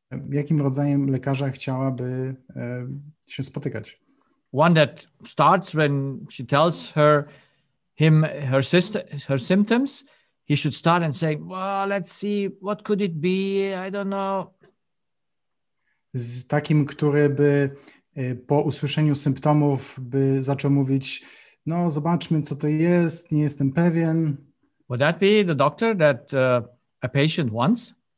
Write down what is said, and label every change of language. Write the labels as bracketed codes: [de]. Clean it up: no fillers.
[pl] Jakim rodzajem lekarza chciałaby się spotykać? [en] One that starts when she tells him her symptoms, he should start and say, well, let's see, what could it be? I don't know. [pl] Z takim, który by po usłyszeniu symptomów by zaczął mówić, no zobaczmy, co to jest, nie jestem pewien. [en] Would that be the doctor that a patient wants?